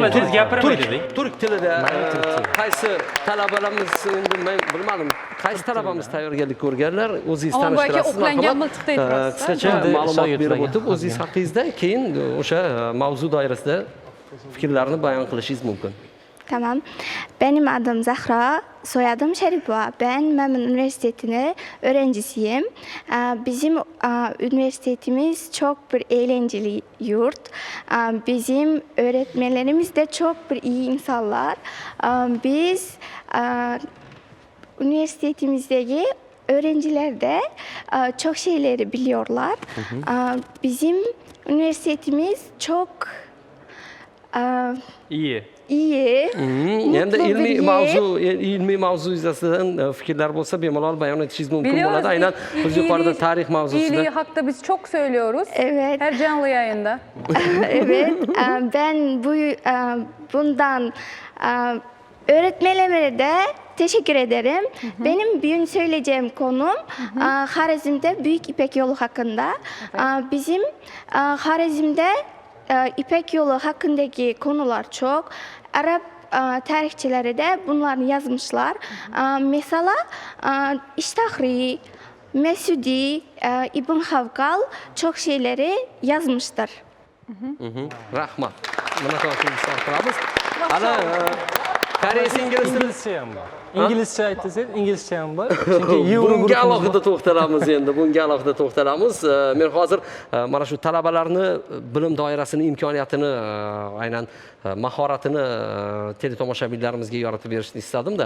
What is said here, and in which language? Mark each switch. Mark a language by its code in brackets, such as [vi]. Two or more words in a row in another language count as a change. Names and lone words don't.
[uz] Xohlasangiz gapirmaydi. Turk tilida. Qaysi talabalarimiz endi men bilmadim. Qaysi talabamiz tayyorgarlik ko'rganlar, o'zingiz tanishtirasiz. O'qlangan miltiqda aytasiz. Qisqacha ma'lumot berib o'tib, o'zingiz haqingizda keyin o'sha mavzu doirasida fikrlarni bayon qilishingiz mumkin. Tamam. [tr] Benim adım Zahra, soyadım Şerifova. Ben Memon Üniversitesi'nin öğrencisiyim. Bizim üniversitemiz çok bir eğlenceli yurt. Bizim öğretmenlerimiz de çok bir iyi insanlar. Biz üniversitemizdeki öğrenciler de çok şeyleri biliyorlar. Bizim üniversitemiz çok iyi. [uz] Endi ilmiy mavzu yuzasidan fikrlar bo'lsa bemalol bayon etishingiz mumkin bo'ladi. Aynan biz yuqorida tarix mavzusida. [tr] İyiliği hakkında biz çok söylüyoruz. Evet. Her canlı yayında. Evet. Ben bundan öğretmenlere de teşekkür ederim. Benim bugün söyleyeceğim konum Harizm'de Büyük İpek Yolu hakkında. Bizim Harizm'de İpek Yolu hakkındaki konular çok. Arap tarihçileri de bunları yazmışlar. Mesela İştahri, Mesudi, İbn Havkal çok şeyleri yazmıştır. [uz] Rahmat. Buna to'g'ri qilamiz. Ana koreys İngilizce ham bor. İngilizce aytsangiz, İngilizce ham bor. Chunki bunga alohida to'xtalamiz endi. Bunga alohida to'xtalamiz. Men hozir mana shu talabalarni bilim doirasini, imkoniyatini, aynan mahoratini teletomoshabinlarimizga yoritib berishni istadim-da.